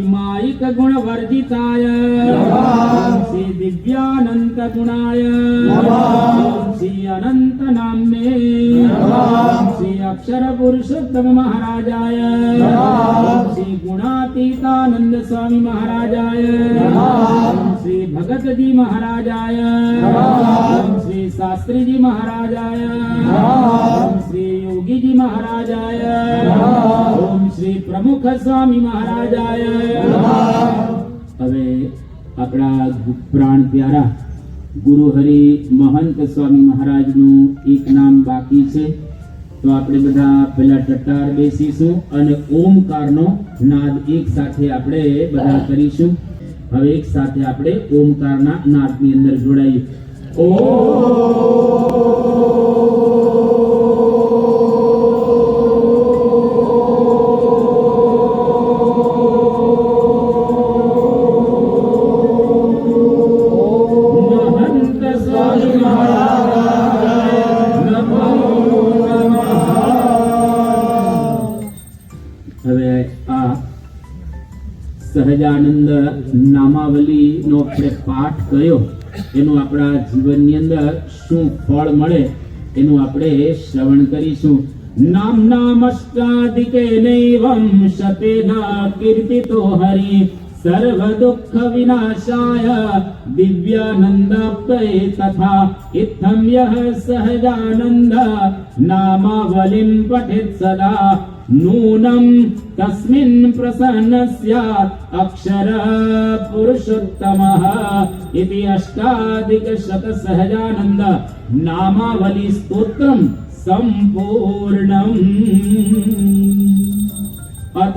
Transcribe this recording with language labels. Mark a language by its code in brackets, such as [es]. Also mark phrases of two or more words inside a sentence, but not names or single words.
[sa] मायिक गुण वर्जिताय ओम श्री दिव्यानंत गुणाय ओम श्री अनंत नाम्ने ओम श्री अक्षर पुरुषोत्तम महाराजाय ओम श्री गुणातीतानंद स्वामी महाराजाय ओम श्री भगत जी महाराजाय ओम श्री शास्त्री जी महाराजाय ओम श्री योगी जी महाराजाय ओम श्री प्रमुख स्वामी महाराजाय [gu] હવે આપણા પ્રાણ પ્યારા ગુરુ હરિ મહંત સ્વામી મહારાજનું એક નામ બાકી છે તો આપણે બધા પેલા ટટ્ટાર બેસીશું અને ઓમકારનો નાદ એક સાથે આપણે બધા કરીશું હવે એક સાથે આપણે ઓમકારના નાદની અંદર જોડાઈએ [sa] महंत स्वामी महाराज नमो नमः [gu] હવે આ સહજાનંદ નામાવલીનો આપણે પાઠ કર્યો એનું આપણા જીવનની અંદર શું ફળ મળે એનું આપણે શ્રવણ [sa] કરીશું નામનામષ્ટાદિકે નૈવં શતેના કીર્તિતો હરિ सर्व दुख विनाशाय दिव्यानंदाप्तये तथा इत्थं यः सहजानंद नामावलिं पठेत् सदा नूनं तस्मिन् प्रसन्न स्यात् अक्षर पुरुषोत्तमः इति अष्टाधिकशत सहजानंद नामावली स्तोत्रं संपूर्णम् अथ